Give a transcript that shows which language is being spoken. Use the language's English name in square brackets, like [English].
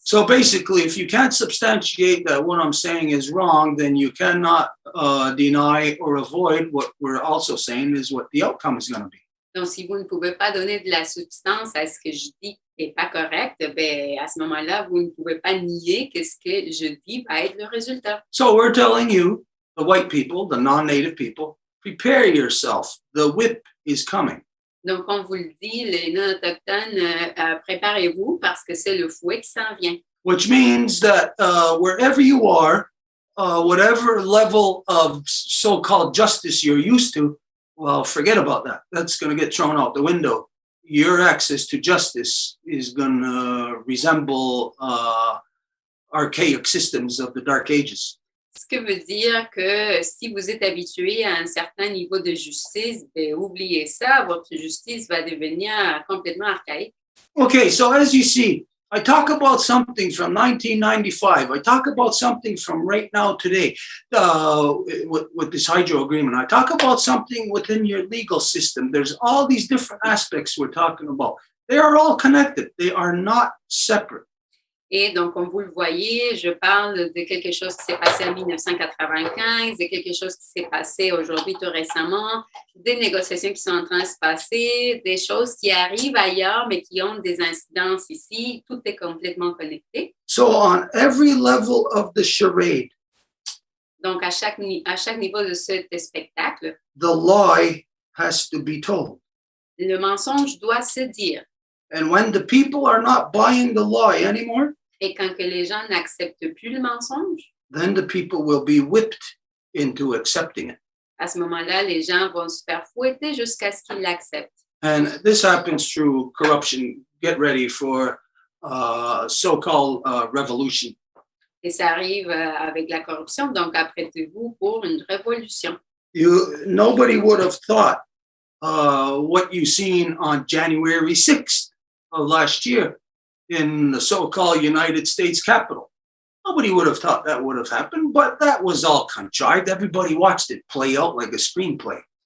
[English] So basically, if you can't substantiate that what I'm saying is wrong, then you cannot deny or avoid what we're also saying is what the outcome is going to be. [French] Donc, si vous ne pouvez pas donner de la substance à ce que je dis qui n'est pas correct, ben à ce moment-là, vous ne pouvez pas nier que ce que je dis va être le résultat. [English] So we're telling you, the white people, the non-native people, prepare yourself. The whip is coming. [French] Donc, on vous le dit, les non-autochtones, préparez-vous parce que c'est le fouet qui s'en vient. [English] Which means that wherever you are, whatever level of so-called justice you're used to, well, forget about that. That's going to get thrown out the window. Your access to justice is going to resemble archaic systems of the Dark Ages. [French] Ce que veut dire que si vous êtes habitué à un certain niveau de justice, ben, oubliez ça, votre justice va devenir complètement archaïque. [English] Okay, so as you see, I talk about something from 1995. I talk about something from right now today with this hydro agreement. I talk about something within your legal system. There's all these different aspects we're talking about. They are all connected. They are not separate. [French] Et donc, comme vous le voyez, je parle de quelque chose qui s'est passé en 1995, de quelque chose qui s'est passé aujourd'hui tout récemment, des négociations qui sont en train de se passer, des choses qui arrivent ailleurs, mais qui ont des incidences ici. Tout est complètement connecté. [English] So on every level of the charade, [French] Donc, à chaque niveau de ce spectacle, [English] the lie has to be told. [French] le mensonge doit se dire. [English] And when the people are not buying the lie anymore, [French] Et quand que les gens n'acceptent plus le mensonge, [English] then the people will be whipped into accepting it. [French] à ce moment-là, les gens vont se faire fouetter jusqu'à ce qu'ils l'acceptent. [English] And this happens through corruption. Get ready for so-called revolution. [French] Et ça arrive avec la corruption, donc apprêtez-vous pour une révolution. [English] Nobody would have thought what you seen on January 6th of last year in the so-called United States Capitol. Nobody would have thought that would have happened, but that was all contrived. Everybody watched it play out like a screenplay.